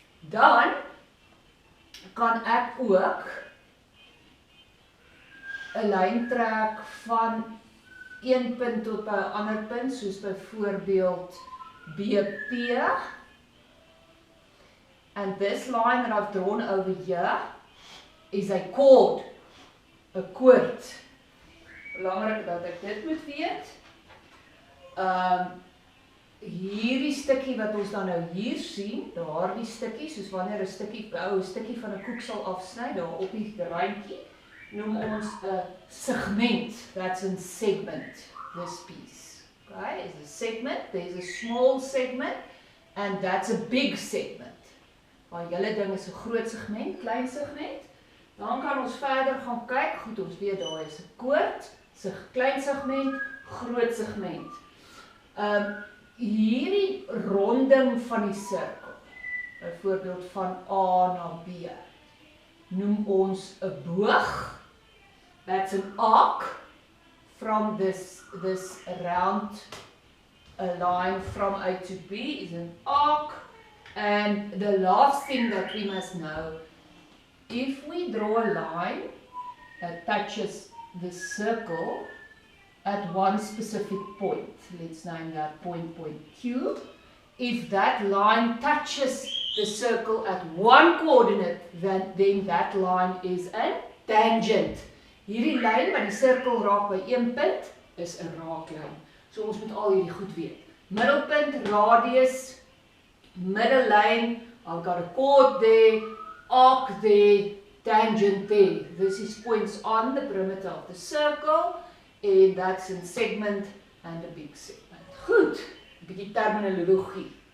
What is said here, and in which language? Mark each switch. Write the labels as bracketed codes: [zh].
[af] Dan kan ek ook 'n lyn trek van een punt tot by 'n ander punt, soos byvoorbeeld BP. [en] And this line that I've drawn over here is a chord, [af] 'n koord. Belangrik dat ek dit moet weet. Hierdie stukkie wat ons dan nou hier sien, daardie stukkie, soos wanneer 'n stukkie van 'n koek sal afsny, daar op die randjie, noem ons 'n segment. [en] That's a segment, this piece. Okay, is a segment, there's a small segment, and that's a big segment. [af] Maar julle ding is 'n groot segment, klein segment. Dan kan ons verder gaan kyk, goed, ons weet daar is 'n koord, klein segment, groot segment. Hierdie ronding van die sirkel, byvoorbeeld van A na B, noem ons 'n boog. [en] That's an arc from this round line from A to B is an arc. And the last thing that we must know, if we draw a line that touches the circle at one specific point, let's name that point Q, if that line touches the circle at one coordinate, then that line is a tangent. [af] Hierdie lyn wat die sirkel raak by een punt is 'n raaklyn. So ons moet al hierdie goed weet. Middelpunt, radius, middellyn, [en] I've got a chord there, arc there, tangent there. This is points on the perimeter of the circle, and that's a segment and a big segment. [af] Goed, 'n bietjie terminologie.